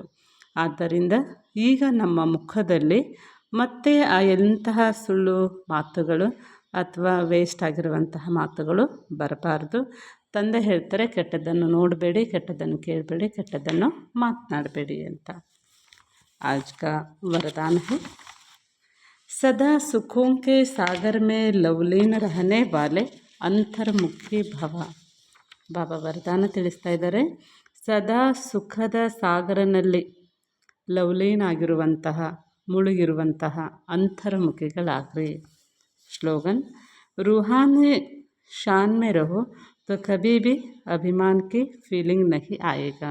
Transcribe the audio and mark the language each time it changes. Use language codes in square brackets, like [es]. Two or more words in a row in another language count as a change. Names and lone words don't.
[kn] ಆದ್ದರಿಂದ ಈಗ ನಮ್ಮ ಮುಖದಲ್ಲಿ ಮತ್ತೆ ಆ ಎಂತಹ ಸುಳ್ಳು ಮಾತುಗಳು ಅಥವಾ ವೇಸ್ಟ್ ಆಗಿರುವಂತಹ ಮಾತುಗಳು ಬರಬಾರ್ದು. ತಂದೆ ಹೇಳ್ತಾರೆ, ಕೆಟ್ಟದ್ದನ್ನು ನೋಡಬೇಡಿ, ಕೆಟ್ಟದ್ದನ್ನು ಕೇಳಬೇಡಿ, ಕೆಟ್ಟದ್ದನ್ನು ಮಾತನಾಡಬೇಡಿ ಅಂತ. [hi] आज का वरदान है, सदा सुखों के सागर में लवलीन रहने वाले अंतर्मुखी भव. [kn] ಬಾಬಾ ವರದಾನ ತಿಳಿಸ್ತಾ ಇದ್ದಾರೆ, ಸದಾ ಸುಖದ ಸಾಗರನಲ್ಲಿ ಲವಲೀನ ಆಗಿರುವಂತಹ, ಮುಳುಗಿರುವಂತಹ ಅಂತರ್ಮುಖಿಗಳಾಗ್ರಿ. [hi] स्लोगन, रूहानी शान में रहो तो कभी भी अभिमान की फीलिंग नहीं आएगा.